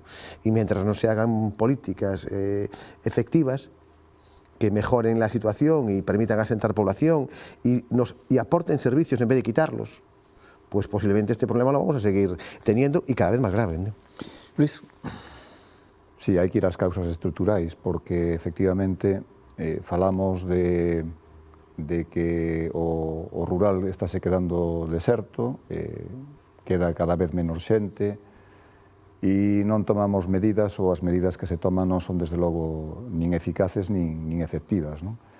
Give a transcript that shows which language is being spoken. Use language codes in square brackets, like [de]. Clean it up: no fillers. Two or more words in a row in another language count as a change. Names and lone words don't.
[es] Y mientras no se hagan políticas efectivas que mejoren la situación y permitan asentar población y aporten servicios en vez de quitarlos, pues posiblemente este problema lo vamos a seguir teniendo y cada vez más grave, ¿no? Luis. Sí, [gl] hai que ir ás causas estruturais, porque efectivamente falamos de que o rural estáse quedando deserto, queda cada vez menos xente, e non tomamos medidas, ou as medidas que se toman non son desde logo nin eficaces nin efectivas, non?